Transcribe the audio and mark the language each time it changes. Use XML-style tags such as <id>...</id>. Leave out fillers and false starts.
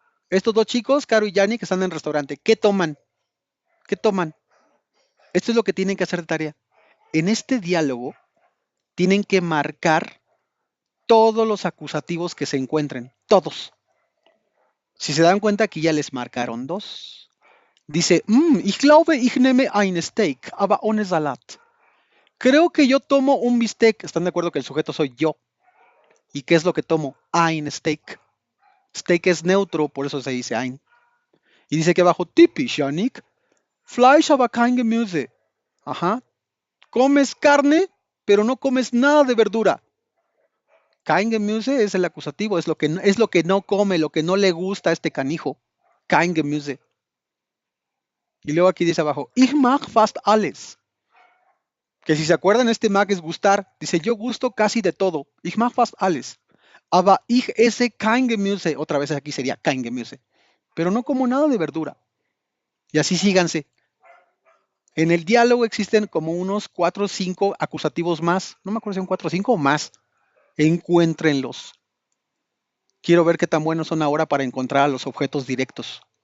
<es>Estos dos chicos, Caro y Yannick, están en el restaurante. ¿Qué toman? ¿Qué toman? Esto es lo que tienen que hacer de tarea. En este diálogo tienen que marcar todos los acusativos que se encuentren. Todos. Si se dan cuenta, aquí ya les marcaron dos.</es> <de>Dice, ich glaube, ich nehme ein Steak, aber ohne Salat.</de> <es>Creo que yo tomo un bistec. ¿Están de acuerdo que el sujeto soy yo? ¿Y qué es lo que tomo?</es> <de>Ein Steak.</de> <es>Steak es neutro, por eso se dice ein. Y dice que abajo, typisch, Yannick.</es> <de>Fleisch, aber kein Gemüse. Ajá.</de> <es>Comes carne, pero no comes nada de verdura.</es> <de>Kein Gemüse</de> <es>es el acusativo, es lo que no come, lo que no le gusta a este canijo. Kein Gemüse. Y luego aquí dice abajo,</es> <de>ich mag fast alles.</de> <es>Que si se acuerdan, este mag es gustar. Dice, yo gusto casi de todo.</es> <de>Ich mag fast alles. Aber ich esse kein Gemüse.</de> <es>Otra vez aquí sería</es> <de>kein Gemüse.</de> <es>Pero no como nada de verdura. Y así síganse. En el diálogo existen como unos 4 o 5 acusativos más. No me acuerdo si son 4 o 5 o más. Encuéntrenlos. Quiero ver qué tan buenos son ahora para encontrar a los objetos directos.</es>